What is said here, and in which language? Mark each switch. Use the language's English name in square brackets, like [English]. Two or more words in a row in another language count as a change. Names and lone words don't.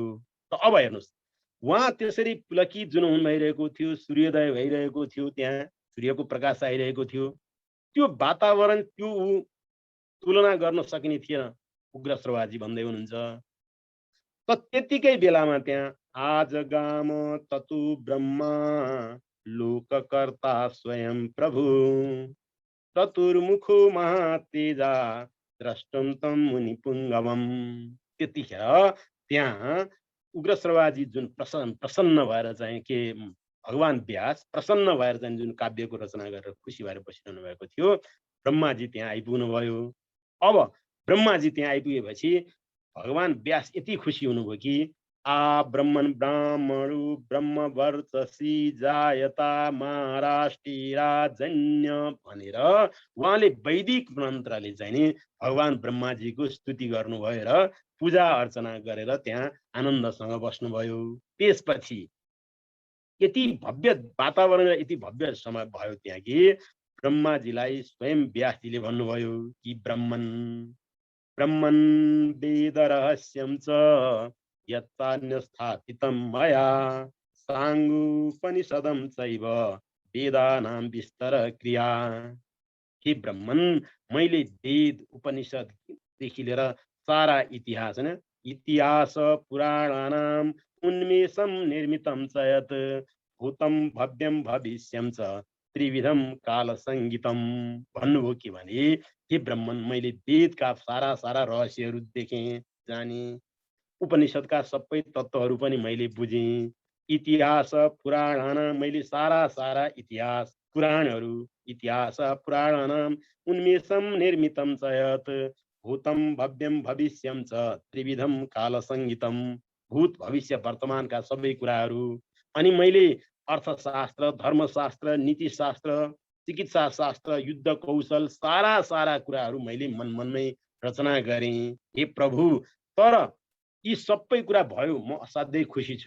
[Nepali] त अब हेर्नुहोस्, उहाँ त्यसरी पुलकित जुन हुनु भइरहेको थियो, सूर्योदय भइरहेको थियो, त्यहाँ सूर्यको प्रकाश आइरहेको थियो, त्यो वातावरण त्यो तुलना गर्न सकिने थिएन। उग्रश्रवाजी भन्दै हुनुहुन्छ। त त्यतिकै बेलामा त्यहाँ [Sanskrit] आज गाम ततु ब्रह्मा लोककर्ता स्वयं प्रभु चतुर्मुखो महातेजा द्रष्टुम तम मुनि पुंगवम। [Nepali] त्यतिखेर त्यहाँ उग्रश्रवाजी जुन प्रसन्न भएर चाहिँ के भगवान व्यास प्रसन्न भएर चाहिँ जुन काव्यको रचना गरेर खुसी भएर बसिरहनु भएको थियो, ब्रह्माजी त्यहाँ आइपुग्नुभयो। अब ब्रह्माजी त्यहाँ आइपुगेपछि भगवान व्यास यति खुसी हुनुभयो कि [Sanskrit] आ ब्रह्मन् ब्राह्मणु ब्रह्मवर्चसी जायता महाराष्ट्रिराजन्य [Nepali] भनेर उहाँले वैदिक मन्त्रले चाहिँ नि भगवान ब्रह्माजीको स्तुति गर्नुभयो र पूजा अर्चना गरेर त्यहाँ आनन्दसँग बस्नुभयो। त्यसपछि यति भव्य वातावरण यति भव्य समय भयो त्यहाँ कि ब्रह्माजीलाई स्वयं व्यासजीले भन्नुभयो कि [Sanskrit] ब्रह्मन् वेद रहस्यं च यत्तान्यस्थापितं मया साङ्गोपनिषदं चैव वेदानां विस्तर क्रिया। [Nepali] हे ब्रह्मन्, मैले वेद उपनिषददेखि लिएर सारा इतिहास होइन, [Sanskrit] इतिहास पुराणानाम् उन्मेषं निर्मितं च यत् भूतं भव्यं भविष्यं च त्रिविधम काल संगीतम [Nepali] भन्नुभयो के भने हे ब्रह्मन्, मैले वेदका सारा सारा रहस्यहरू देखेँ, जाने, उपनिषदका सबै तत्त्वहरू पनि मैले बुझेँ, इतिहास पुराणाना मैले सारा सारा इतिहास पुराणहरू [Sanskrit] इतिहास पुराणानाम् उन्मेषं निर्मितं च यत् भूतं भव्यं भविष्यं च त्रिविधम काल संगीतम [Nepali] भूत भविष्य वर्तमानका सबै कुराहरू, अनि मैले अर्थशास्त्र धर्मशास्त्र नीतिशास्त्र चिकित्सा शास्त्र युद्ध कौशल सारा सारा कुराहरू मैले मनमनमै रचना गरेँ। हे प्रभु, तर यी सबै कुरा भयो, म असाध्यै खुसी छु।